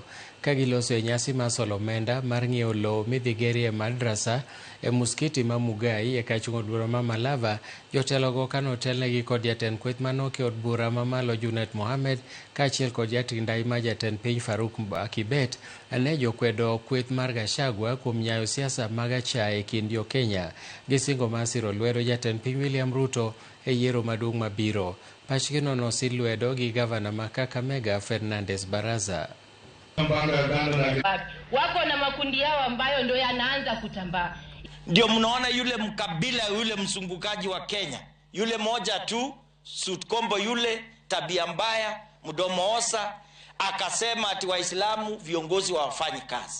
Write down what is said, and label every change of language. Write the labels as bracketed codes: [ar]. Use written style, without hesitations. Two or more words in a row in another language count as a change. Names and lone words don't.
[luo] Ka giloso e nyasi mar solo omenda mar ng'iewo lowo midhi gerie madrasa e muskiti ma Mugai e kar chungo bura ma Malava, jotelogo kano otelnegi kod jatend kweth manok e od bura mamalo Junet Mohammed kaachiel kod jatend ndai ma jatend piny Faruk Kibet ne jokwedo kweth mar Gachagua kuom nyayo siasa mag achaya e kind jo-Kenya. Gisingo mar siro lwedo jatend piny William Ruto e yiero maduong' mabiro. Pachgino nosid lwedo gi gavana ma Kakamega Fernandes Baraza. [sw] Wako na makundi yao ambayo ndio yanaanza kutambaa. Ndio mnaona yule mkabila, yule msungukaji wa Kenya, yule moja tu Sutkombo, yule tabia mbaya, mdomo osa, akasema ati Waislamu viongozi hawafanyi kazi.